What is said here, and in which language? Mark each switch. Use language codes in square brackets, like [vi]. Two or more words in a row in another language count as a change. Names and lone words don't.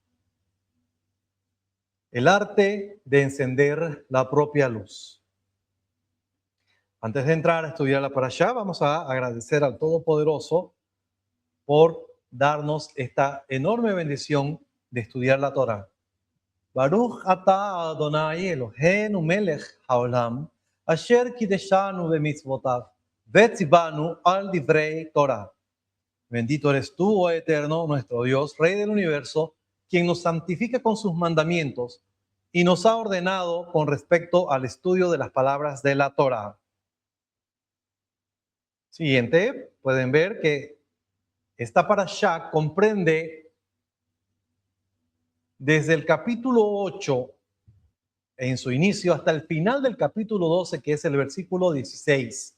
[es] El arte de encender la propia luz. Antes de entrar a estudiar la Parashá, vamos a agradecer al Todopoderoso por darnos esta enorme bendición de estudiar la Torá. [he] ברוך אתה אדוני אלוהינו מלך העולם אשר קדשנו במצוותיו וציונו על דברי תורה. [es] Bendito eres tú, oh Eterno, nuestro Dios, Rey del universo, quien nos santifica con sus mandamientos y nos ha ordenado con respecto al estudio de las palabras de la Torah. Siguiente, pueden ver que esta parashá comprende desde el capítulo 8 en su inicio hasta el final del capítulo 12, que es el versículo 16.